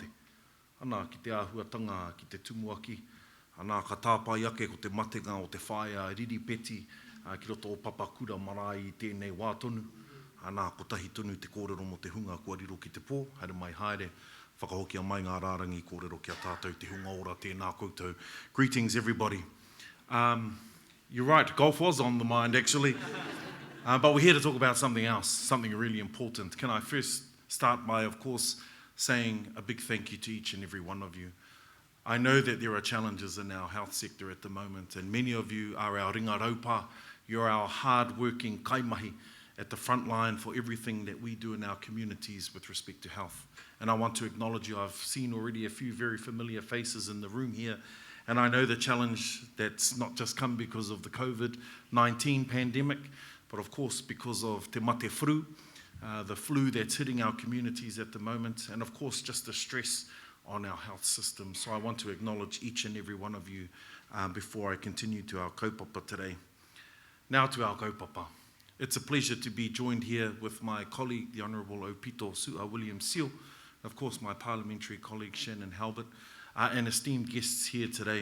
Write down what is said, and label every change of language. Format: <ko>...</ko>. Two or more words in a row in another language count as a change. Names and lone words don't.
<mi>Ana ki te āhuatanga, ki te tumuaki, ana ka tāpai ake ko te matenga o te whaia riri peti, ki roto o papakura marae I tēnei wā tonu, ana ko tahi tonu te kōrero mo te hunga kua riro ki te pō, haere mai haere, whakahokia mai ngā rārangi kōrero kia tātou te hunga ora tēnā koutou.</mi> <en>Greetings, everybody. You're right, golf was on the mind, actually. But we're here to talk about something else, something really important. Can I first start by, of course, saying a big thank you to each and every one of you. I know that there are challenges in our health sector at the moment, and many of you are our</en> <mi>ringa raupa.</mi> <en>You're our hard-working kaimahi at the front line for everything that we do in our communities with respect to health. And I want to acknowledge you. I've seen already a few very familiar faces in the room here, and I know the challenge that's not just come because of the COVID-19 pandemic, but of course because of</en> <mi>te mate fru,</mi> <en>the flu that's hitting our communities at the moment, and of course just the stress on our health system. So I want to acknowledge each and every one of you before I continue to our kaupapa today. Now to our kaupapa. It's a pleasure to be joined here with my colleague, the Honourable Opito Sua William Seal, of course my parliamentary colleague Shannon Halbert, and esteemed guests here today.</en>